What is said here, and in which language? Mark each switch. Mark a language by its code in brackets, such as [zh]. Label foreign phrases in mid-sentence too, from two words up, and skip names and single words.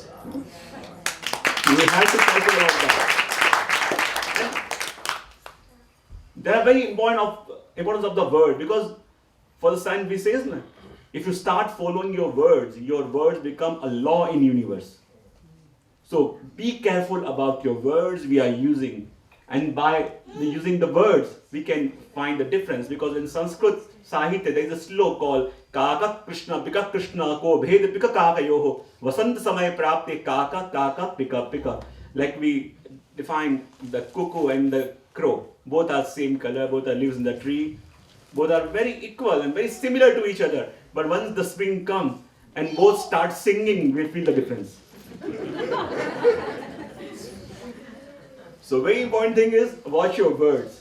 [en] You have to careful about that. They are very importance of the word, because for the science we says, if you start following your words become a law in universe. So be careful about your words we are using, and by using the words we can find the difference, because in Sanskrit Sahitya there is a slok called [sa] काकः कृष्णः पिकः कृष्णः को भेदः पिककाकयोः वसन्तसमये प्राप्ते काकः काकः पिकः पिकः. [en] Like we define the cuckoo and the crow. Both are same color, both are leaves in the tree. Both are very equal and very similar to each other. But once the spring comes and both start singing, we'll feel the difference. So very important thing is watch your words.